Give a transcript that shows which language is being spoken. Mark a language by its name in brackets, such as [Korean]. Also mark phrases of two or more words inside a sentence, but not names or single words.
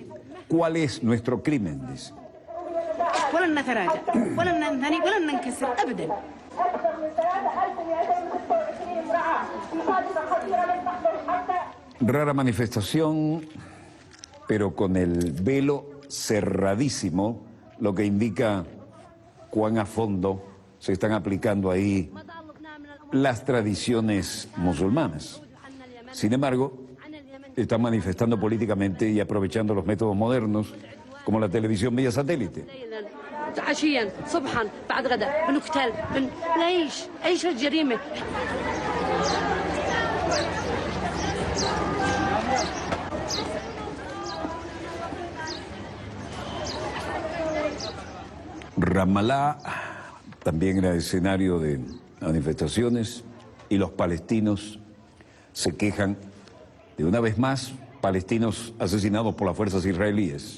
[Spanish] ¿Cuál es nuestro crimen?, dice. Rara manifestación, pero con el velo cerradísimo, lo que indica cuán a fondo se están aplicando ahí las tradiciones musulmanas. Sin embargo, están manifestando políticamente y aprovechando los métodos modernos, como la televisión vía satélite. [Arabic] عشيا صبحا بعد غدا بنقتل نعيش عيش الجريمه. [Spanish] Ramallah también era escenario de manifestaciones y los palestinos se quejan de, una vez más, palestinos asesinados por las fuerzas israelíes.